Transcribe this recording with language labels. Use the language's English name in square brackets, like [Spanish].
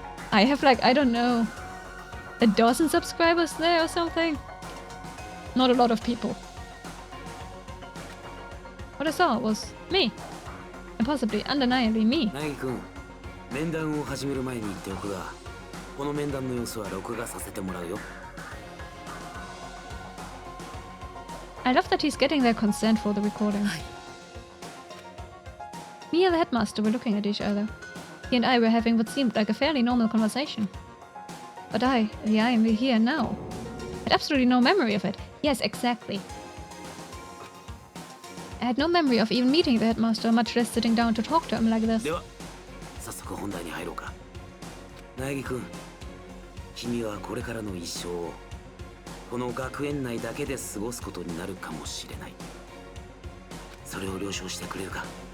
[English] I have like, I don't know, a dozen subscribers there or something. Not a lot of people. What I saw was me. And possibly, undeniably me. [Japanese] ナギ君、面談を始める前に言っておくが、この面談の様子は録画させてもらうよ。 [English] I love that he's getting their consent for the recording. Me and the headmaster were looking at each other. He and I were having what seemed like a fairly normal conversation. But I am here now, had absolutely no memory of it. Yes, exactly. I had no memory of even meeting the headmaster, much less sitting down to talk to him like this. [Japanese] では、早速本題に入ろうか。ナギ君、君はこれからの一生をこの学園内だけで過ごすことになるかもしれない。それを了承してくれるか。